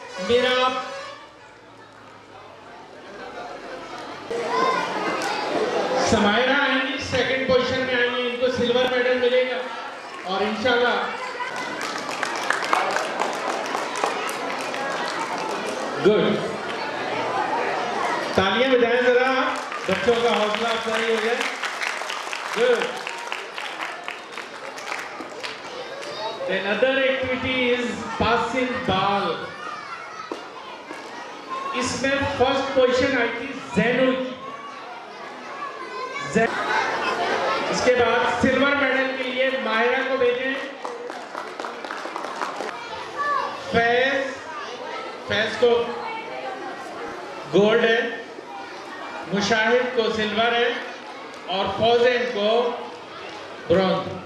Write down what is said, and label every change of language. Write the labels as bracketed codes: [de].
[hi] मिराब समायरा आएंगी, second position में आएंगी, इनको सिल्वर मेडल मिलेगा और इंशाल्लाह गुड। तालियां बजाएं जरा, बच्चों का हौसला अफजाई हो जाए। Good. [en] Then other activity is passing ball. [hi] इसमें फर्स्ट पोजीशन आई थी जैनुल की। इसके बाद सिल्वर मेडल के लिए माहिरा को भेजें। फैज को गोल्ड है, मुशाहिद को सिल्वर है और फौजेन को ब्रॉन्ज।